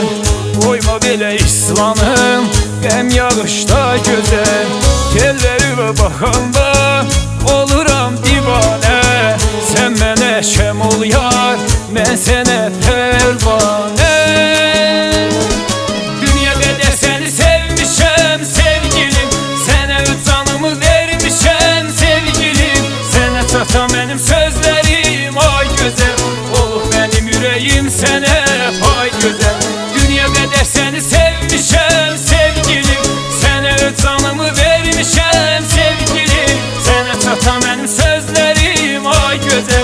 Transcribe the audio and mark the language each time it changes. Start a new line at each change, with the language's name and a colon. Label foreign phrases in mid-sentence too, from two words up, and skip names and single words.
Azerbaijani: Koyma belə islanım qəm yağışda güzel.
Turkish: Tellerime bakanda
Azerbaijani: oluram divanə. Sen mənə şəm ol yar, mən sənə pərvanə. Dünya qədər səni sevmişəm sevgilim. Sənə öz canımı vermişəm sevgilim. Sənə çatan mənim sözlerim ay güzel.
Turkish: Olup benim yüreğim sana pay güzel. Dünya kadar seni sevmişem sevgilim. Sana öz canımı vermişem sevgilim. Sana çatan benim sözlerim ay güzel.